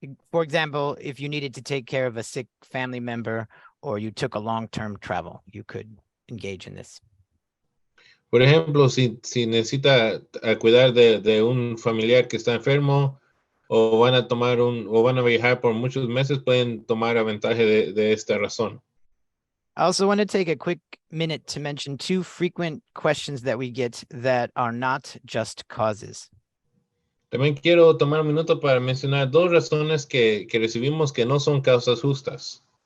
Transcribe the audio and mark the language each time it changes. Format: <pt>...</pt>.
<en>For example, if you needed to take care of a sick family member or you took a long-term travel, you could engage in this.</en> <es>Por ejemplo, si necesita cuidar de un familiar que está enfermo o van a viajar por muchos meses, pueden tomar avantaje de esta razón.</es> <en>I also want to take a quick minute to mention two frequent questions that we get that are not just causes.</en> <es>También quiero tomar un minuto para mencionar dos razones que recibimos que no son causas justas.</es>